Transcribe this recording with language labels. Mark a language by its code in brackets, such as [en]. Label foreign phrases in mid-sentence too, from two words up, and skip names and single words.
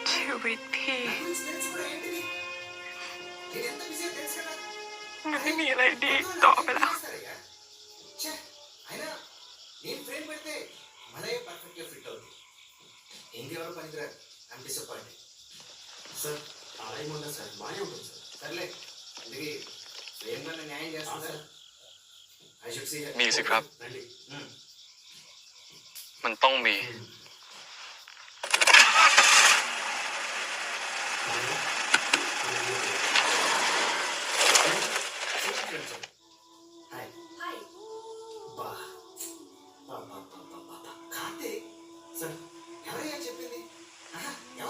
[th] with พี่ไม่มีอะไรดีต่อไปแล้ว [te] నేను ఫ్రేమ్ పెడితే మనయే [en] perfect fit [te] అవుతుంది ఏంది ఎవరో పనికిరారు [en] I'm disappointed sir [te] అలా ఏముండదు సార్ బాగానే ఉంటుంది సార్ సర్లే అందుకే ఫ్రేమ్ కన్నా న్యాయం చేస్తాను సార్ [en] I should see [th] มีสิครับ [te] రండి [th] มันต้องมี [te] కార్తీక్ సార్ ఎవరయ్యా చెప్పింది ఎవరు